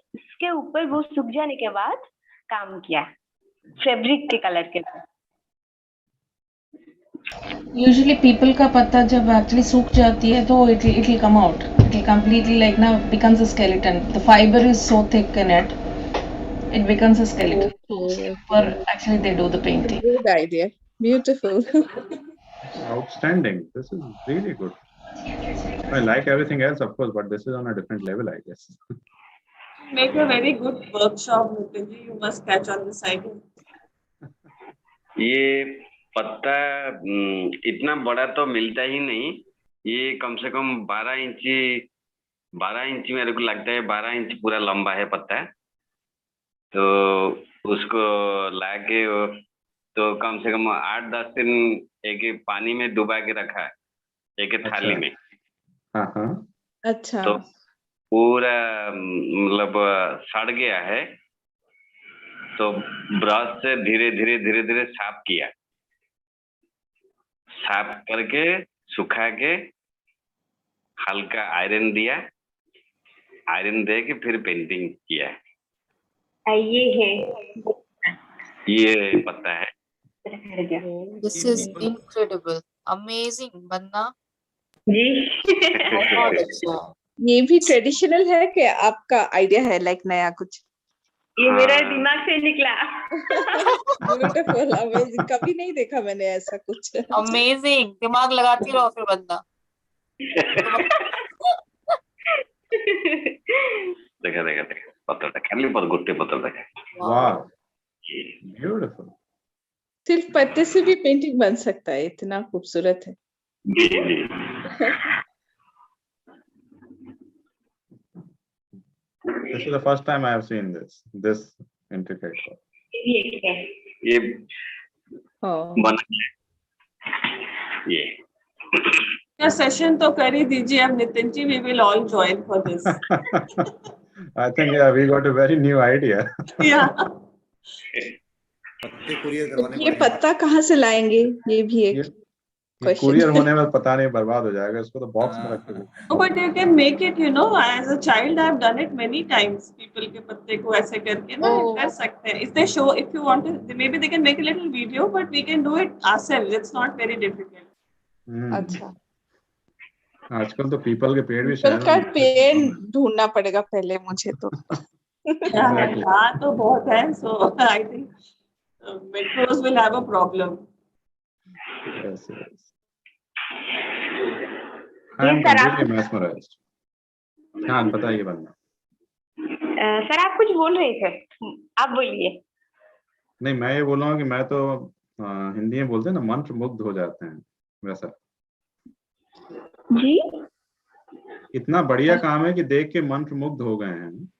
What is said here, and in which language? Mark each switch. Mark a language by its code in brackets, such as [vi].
[hi] इसके ऊपर वो सूख जाने के बाद काम किया फैब्रिक के कलर के साथ। यूजुअली पीपल का पत्ता जब एक्चुअली सूख जाती है तो [en] It will come out, it will completely like ना becomes a skeleton. The fibre is so thick in it, it becomes a skeleton. Or actually they do the painting. Good idea. Beautiful. Outstanding. This is really good. I like everything else, of course, but this is on a different level, I guess. Make a very good workshop, Nitin ji. You must catch on this idea. [hi] ये पत्ता इतना बड़ा तो मिलता ही नहीं। ये कम से कम 12 इंची मेरे को लगता है 12 इंच पूरा लंबा है पत्ता। तो उसको लाके तो कम से कम 8-10 दिन एक पानी में डुबा के रखा है, एक थाली में। अच्छा। तो पूरा मतलब सड़ गया है, तो ब्रश से धीरे धीरे साफ किया, साफ करके सुखा के हल्का आयरन दिया, आयरन दे के फिर पेंटिंग किया। ये है, ये पत्ता है। [en] This is incredible, amazing, Banna [hi] जी। बहुत अच्छा। ये भी ट्रेडिशनल है कि आपका आइडिया है लाइक नया कुछ? ये मेरा दिमाग से निकला। ब्यूटीफुल, अमेजिंग, कभी नहीं देखा मैंने ऐसा कुछ। अमेजिंग, दिमाग लगाती रहो फिर बंदा। देखा देखा देखा पत्थर खाली पर गुट्टे पत्थर देखा। वाह, ब्यूटीफुल। सिर्फ पत्ते से भी पेंटिंग बन सकता है, इतना खूबसूरत है। जी जी। [en] This is the first time I have seen this intricate work. [hi] ये हाँ। बना ये क्या सेशन तो कर ही दीजिए अब Nitin ji, [en] we will all join for this. I think yeah, we got a very new idea. Yeah. [hi] पत्ते कुरियर करवाने ये पड़ेंगे। पत्ता कहाँ से लाएंगे, ये भी एक ये कुरियर होने में पता नहीं बर्बाद हो जाएगा, इसको तो बॉक्स में रख के दो। [en] Oh, but you can make it, you know, as a child I have done it many times. [hi] People के पत्ते को ऐसे करके ना कर सकते हैं. [en] If they show, if you want to, maybe they can make a little video, but we can do it ourselves. It's not very difficult. [hi] अच्छा, आजकल तो पीपल के पेड़ भी पीपल शहर का में पेड़ ढूंढना पड़ेगा पहले मुझे तो। हाँ तो बहुत है. [en] So I think metros will have a problem. Yes, yes. I am completely mesmerized. [hi] हाँ बताइए बंदा। सर आप कुछ बोल रहे थे, आप बोलिए। नहीं, मैं ये बोल रहा हूँ कि मैं तो हिंदी में बोलते हैं ना, मंत्र मुग्ध हो जाते हैं, वैसा। जी, इतना बढ़िया काम है कि देख के मंत्र मुग्ध हो गए हैं।